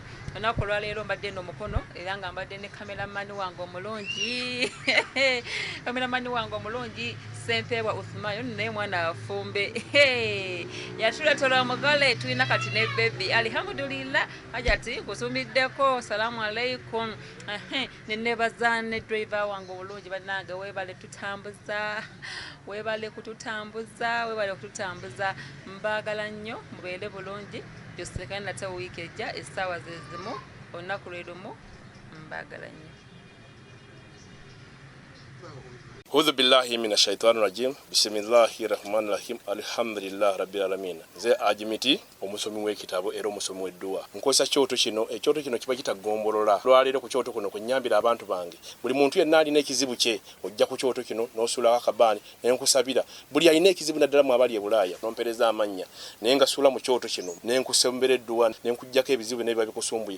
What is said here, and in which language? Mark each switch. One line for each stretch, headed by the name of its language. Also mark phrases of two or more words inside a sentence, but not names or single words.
Ganda: Olunaku olwaleero mbadde n'omukono era nga mbadde ne kameramani wange omulungi kameramani wange omulungi Sempeebwa Uthmayo naye mwana afumbe yatuletera omugole tulina kati ne baby alhamdulillah ajati kusumiddeko
Arabic: سلام عليكم
Ganda: nenebaza ne driver wange omulungi bannange webale kututambuza mbagala nnyo mubeere bulungi tusekane nate wiiki ejja essaawa zezimu olunaku lwerumu mbagala nnyo.
Arabic: أعوذ بالله من الشيطان الرجيم. بسم الله الرحمن الرحيم. الحمد لله رب العالمين.
Ganda: Nze ajimiti omusomi w'ekitabo era omusomi w'edduwa. Nkozesa kyoto kino, ekyoto kino kiba kitagombolola. Lwaleero ku kyoto kuno kunyambira abantu bange. Buli muntu yenna alina ekizibu kye, ojja ku kyoto kino n'osula akabaani ne nkusabira. Buli alina ekizibu naddala mu abali e Bulaaya n'ompereza amannya. Naye nga sula mu kyoto kino ne nkusembera edduwa ne nkujjako ebizibu ne biba bikusumbuye.